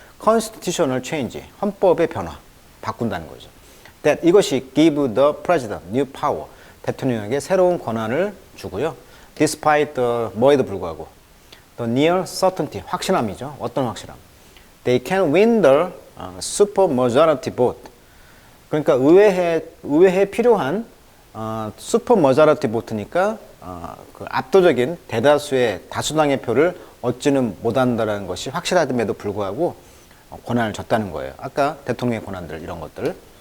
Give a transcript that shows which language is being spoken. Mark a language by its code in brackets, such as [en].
[ko] constitutional change, 헌법의 변화, 바꾼다는 거죠. that, 이것이 [en] give the president new power, [ko] 대통령에게 새로운 권한을 주고요. [en] despite the, [ko] 뭐에도 불구하고 [en] the near certainty, [ko] 확신함이죠. 어떤 확신함? [en] They can win the super majority vote. [ko] 그러니까 의회에 필요한 super majority vote니까 그 압도적인 대다수의 다수당의 표를 얻지는 못한다는 것이 확실함에도 불구하고 권한을 줬다는 거예요. 아까 대통령의 권한들 이런 것들.